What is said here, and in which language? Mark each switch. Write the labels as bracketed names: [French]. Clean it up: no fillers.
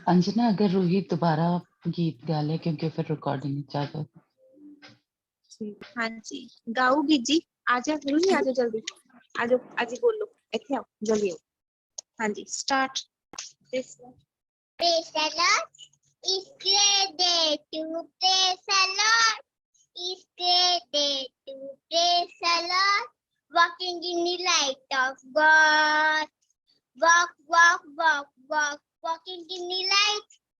[Hindi] अंजना अगर रूही दोबारा गीत गा ले क्योंकि फिर रिकॉर्डिंग चालू। [Punjabi] ਹਾਂਜੀ ਗਾਊਗੀ ਜੀ। ਆ ਜਾ ਰੂਹੀ, ਆ ਜਾ ਜਲਦੀ, ਆ ਜਾ ਅੱਜ ਬੋਲੋ, ਇੱਥੇ ਆਓ ਜਲਦੀ ਆਓ। ਹਾਂਜੀ start. [English] Praise the Lord. It's great day to praise the Lord. It's great day to praise the Lord. Walking in the light of God. Walk, walk, walk, walk, walking in the light.